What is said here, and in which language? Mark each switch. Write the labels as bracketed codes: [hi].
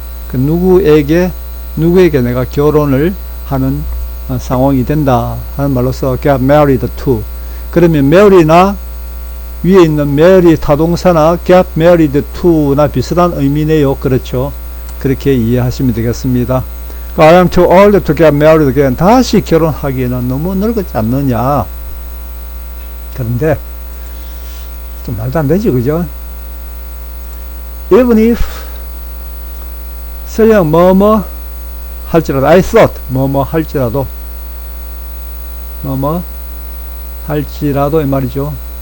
[ko] 그 누구에게 내가 결혼을 하는 상황이 된다 하는 말로서 [en] get married to. [ko] 그러면 marry나 위에 있는 marry 타동사나 get married to나 비슷한 의미네요. 그렇죠. 그렇게 이해하시면 되겠습니다. [en] I am too old to get married again. [ko] 다시 결혼하기에는 너무 늙었지 않느냐. 그런데 좀 말도 안 되지, 그죠? [en] Even if [ko] 설령 뭐뭐 할지라도, [en] I thought [ko] 뭐뭐 할지라도, 뭐뭐 할지라도 이 말이죠.